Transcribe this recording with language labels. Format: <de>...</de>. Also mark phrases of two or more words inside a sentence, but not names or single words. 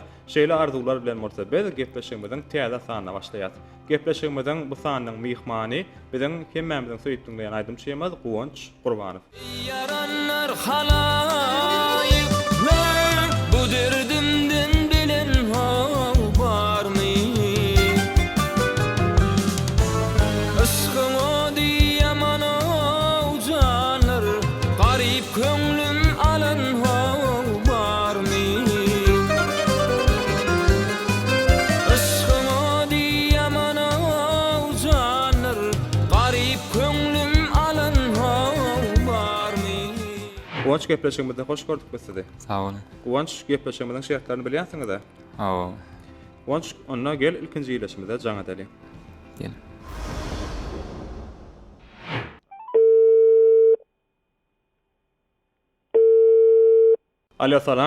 <tk>Şeýle arzuwlar bilen murtabat gepleşigimiziň täze sanyna başlaýar. Gepleşigimiziň bu sanynyň mihmany biziň hemmämiziň söýüp dinleýän aýdymçymyz Guwanç Gurbanow.</tk> <tr>Yaranlar halayık bu derdimden bilen var mı? Aşkıma diyemem o canlar, garip könglüm alan var mı? Aşkıma diyemem o canlar, garip könglüm alan var mı?</tr> <tk>Guwanç gepleşigimizde hoş gördük biz sizi. Sağ olun. Guwanç gepleşigimiziň şertlerini bilýänsiňiz-de. Awa. Guwanç, onda gel ilkinji ýyleşimize jaňa deli. Gel. Alo, salam.</tk>